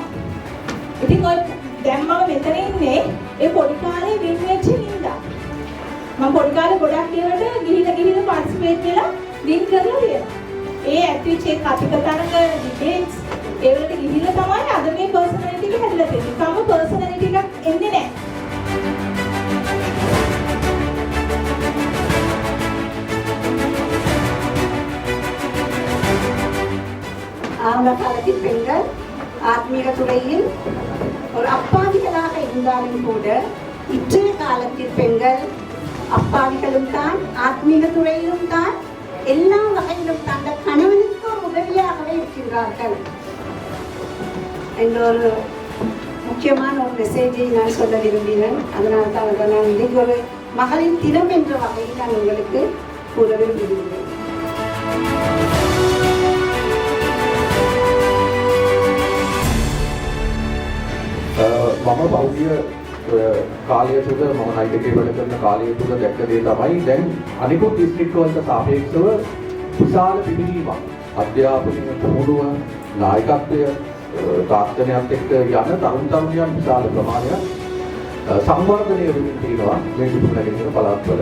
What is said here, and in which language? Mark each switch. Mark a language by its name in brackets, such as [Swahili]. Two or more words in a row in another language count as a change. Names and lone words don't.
[Sinhala] ඉතින් ඔය දැන් මම මෙතන ඉන්නේ ඒ පොඩි කාලේ වින් වෙච්ච හින්දා. මම පොඩි කාලේ ගොඩක් ඒවට ගිහිල්ලා පාටිසිපේට් වෙලා වින් කරලා තියෙනවා. ඒ ඇක්ටිවිට් එක කතික තරඟ ඩිබේට්ස් ඒ වලට ගිහිල්ලා තමයි අද මේ පර්සනැලිටි එක හැදලා තියෙන්නේ. තම පර්සනැලිටි එකක් එන්නේ නැහැ. [Tamil] அவங்க காலத்தில் பெண்கள் ஆத்மீக துறையில் ஒரு அப்பாவிகளாக இருந்தாலும் கூட இன்றைய காலத்தில் பெண்கள் அப்பாவிகளும் தான் ஆத்மீக துறையிலும் தான் எல்லா வகையிலும் தந்த கணவனுக்கு ஒரு உதவியாகவே இருக்கின்றார்கள் என்ற ஒரு முக்கியமான ஒரு மெசேஜை நான் சொல்ல விரும்பினேன். அதனால தான் நான் இன்னைக்கு ஒரு மகளின் தினம் என்ற வகையில் நான் உங்களுக்கு கூற விரும்புகிறேன். [Sinhala] මම පෞද්ගලික කාලය තුළ මම නයිටකේ වැඩ කරන කාලය තුළ දැක්ක දේ තමයි දැන් අනිකුත් දිස්ත්‍රික්ක වලට සාපේක්ෂව විශාල පිළිවීමක් අධ්‍යාපනයේ පුහුණුව නායකත්වය තාක්ෂණයත් එක්ක යන තරුණයන් විශාල ප්‍රමාණයක් සංවර්ධනය වෙමින් තියෙනවා මේ පිටුනගින පළාත්වල.